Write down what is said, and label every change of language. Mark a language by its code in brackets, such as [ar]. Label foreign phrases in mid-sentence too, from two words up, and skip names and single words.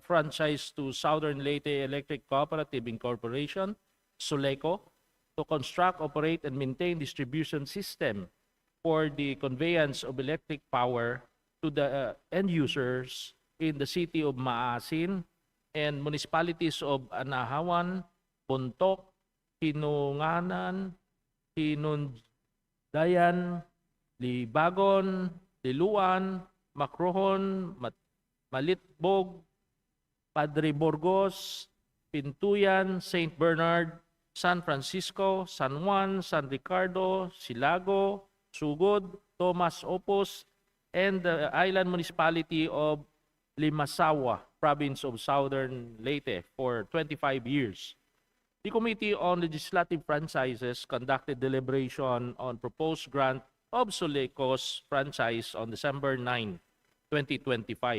[en] franchise to Southern Leyte Electric Cooperative Incorporation, SULECO, to construct, operate, and maintain distribution system for the conveyance of electric power to the end users in the city of Maasin and municipalities of Anahawan, Pontoc, Hinunganan, Hinundayan, Libagon, Liluan, Macrohon, Malitbog, Padre Burgos, Pintuyan, St. Bernard, San Francisco, San Juan, San Ricardo, Silago, Sugod, Tomas Opos, and the island municipality of Limasawa, province of Southern Leyte, for 25 years. The Committee on Legislative Franchises conducted deliberation on proposed grant of SULECO's franchise on December 9, 2025.